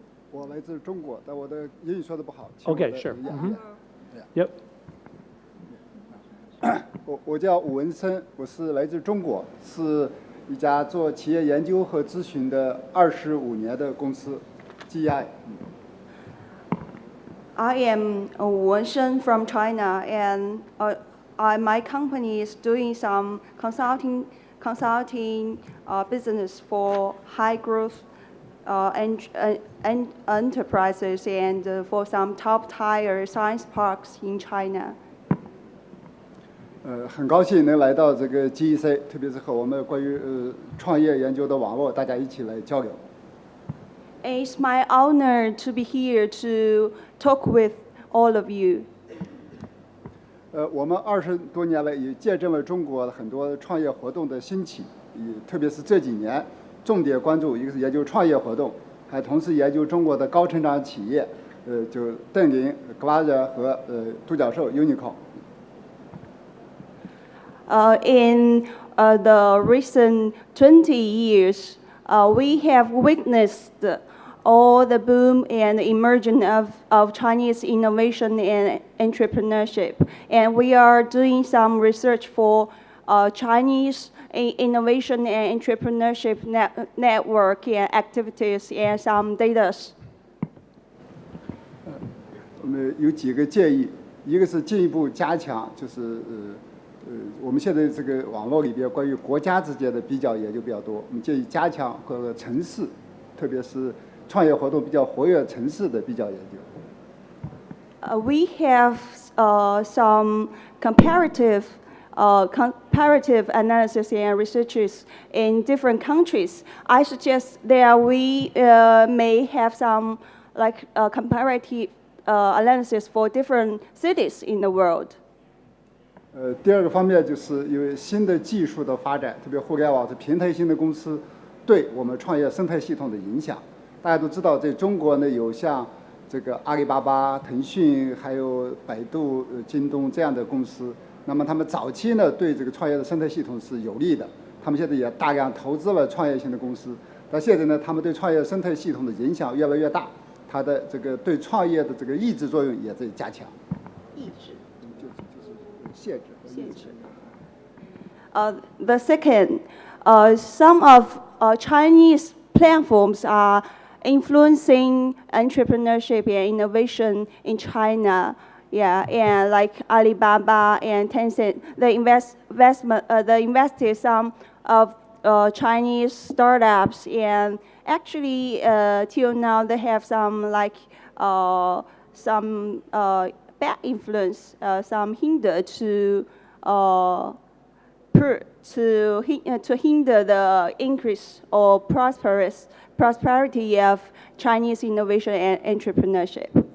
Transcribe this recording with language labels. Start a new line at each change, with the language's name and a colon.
Chinese: 我来自中国，但我的英语说的不好。请我
English: Okay,
Chinese: 的
English: sure.
Chinese: 演 Mhm. 练
English: Yep.
Chinese: 我叫武文森，我是来自中国，是一家做企业研究和咨询的25年的公司 GI。
English: I am Wu Wensheng from China, and my company is doing some consulting business for high growth enterprises and for some top tier science parks in China.
Chinese: 很高兴能来到这个 GEC， 特别是和我们关于创业研究的网络，大家一起来交流。
English: It's my honor to be here to talk with all of you.
Chinese: 我们20多年来也见证了中国很多创业活动的兴起，特别是这几年，重点关注一个是研究创业活动，还同时研究中国的高成长企业，就邓林、格瓦热和独角兽 Unicorn。
English: In the recent 20 years, we have witnessed all the boom and emergence of Chinese innovation and entrepreneurship. And we are doing some research for Chinese innovation and entrepreneurship network and activities and some data.
Chinese: 我们有几个建议，一个是进一步加强，就是我们现在这个网络里边关于国家之间的比较研究比较多，我们建议加强和城市，特别是创业活动比较活跃城市的比较研究。
English: We have some comparative analysis and researches in different countries. I suggest that we may have some comparative analysis for different cities in the world.
Chinese: 第二个方面就是因为新的技术的发展，特别互联网是平台型的公司对我们创业生态系统的影响。大家都知道，在中国呢有像这个阿里巴巴、腾讯，还有百度、京东这样的公司。那么他们早期呢对这个创业的生态系统是有利的，他们现在也大量投资了创业型的公司。但现在呢，他们对创业生态系统的影响越来越大，它的这个对创业的这个抑制作用也在加强。抑制。限制。
English: The second, some of Chinese platforms are influencing entrepreneurship and innovation in China. Yeah, and like Alibaba and Tencent, they invested some of Chinese startups, and actually till now they have some bad influence, some hinder to hinder the increase or prosperity of Chinese innovation and entrepreneurship.